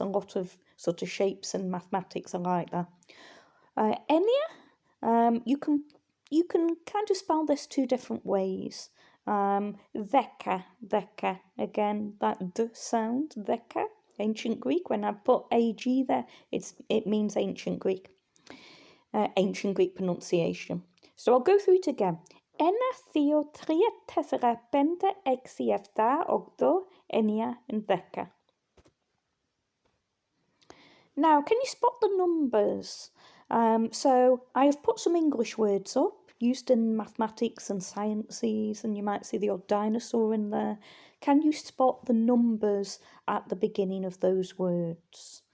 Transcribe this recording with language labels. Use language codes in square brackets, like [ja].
[en] A lot of sort of shapes and mathematics are like that. Enia, you can kind of spell this two different ways. Veka, again, that d sound, veka, ancient Greek. When I put ag there, it means ancient Greek. Ancient Greek pronunciation. So I'll go through it again. [el] Ένα, δύο, τρία, τέσσερα, πέντε, έξι, εφτά, οκτώ, εννιά, and 10. [en] Now, can you spot the numbers? So I have put some English words up, used in mathematics and sciences, and you might see the odd dinosaur in there. Can you spot the numbers at the beginning of those words?